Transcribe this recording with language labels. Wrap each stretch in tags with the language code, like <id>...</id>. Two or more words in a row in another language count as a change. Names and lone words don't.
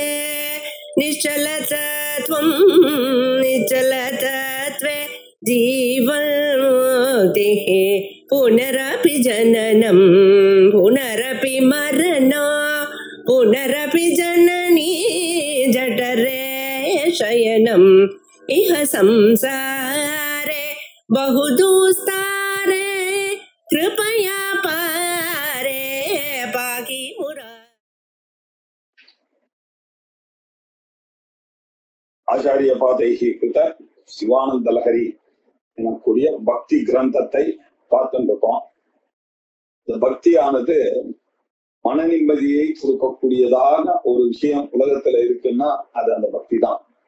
<sa>निश्चलतत्वं निश्चलतत्वे जीवन्मुक्तिः पुनरपि जननं पुनरपि मरणं पुनरपि जननी जठरे शयनम् इह संसारे बहुदुस्तारे कृपया पारे पाहि मुरा. आचार्य पादैः कृत</sa> <ta>சிவானந்த லஹரி எனக்கூடிய பக்தி கிரந்தத்தை பார்த்துட்டு இருக்கோம். இந்த பக்தியானது மன நிம்மதியை கொடுக்கக்கூடியதான ஒரு விஷயம் உலகத்துல இருக்குன்னா அது அந்த பக்தி தான்.</ta>